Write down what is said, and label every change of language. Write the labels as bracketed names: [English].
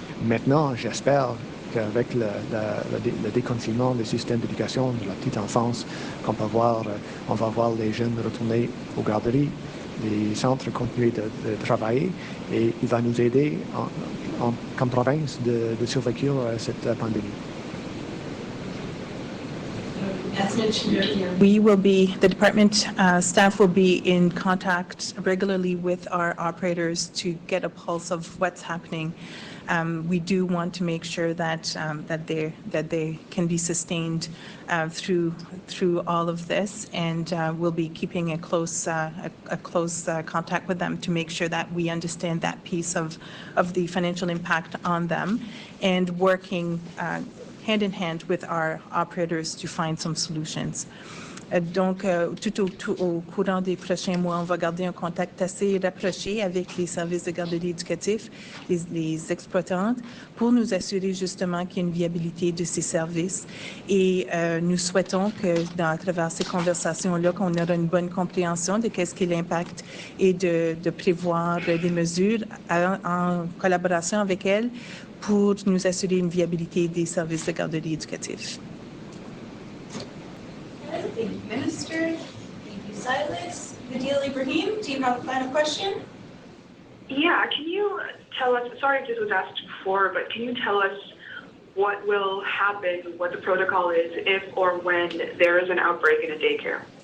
[French] Maintenant, j'espère qu'avec le déconfinement des systèmes d'éducation de la petite enfance, on va voir les jeunes retourner aux garderies, les centres continuer de travailler, et il va nous aider comme province de survécu à cette pandémie. [English] As mentioned earlier, The department staff will be in contact regularly with our operators to get a pulse of what's happening. We do want to make sure that they can be sustained through all of this, and we'll be keeping a close contact with them to make sure that we understand that piece of the financial impact on them, and working hand in hand with our operators to find some solutions. [French] Donc, tout au courant des prochains mois, on va garder un contact assez rapproché avec les services de garderie éducatifs, les exploitantes, pour nous assurer justement qu'il y a une viabilité de ces services. Et nous souhaitons que, à travers ces conversations-là, qu'on aura une bonne compréhension de qu'est-ce qu'est l'impact et de prévoir des mesures en collaboration avec elles pour nous assurer une viabilité des services de garderie éducatifs. [English] Thank you, Minister. Thank you, Silas. Nabil Ibrahim, do you have a final question? Yeah, can you tell us, sorry if this was asked before, but can you tell us what will happen, what the protocol is if or when there is an outbreak in a daycare?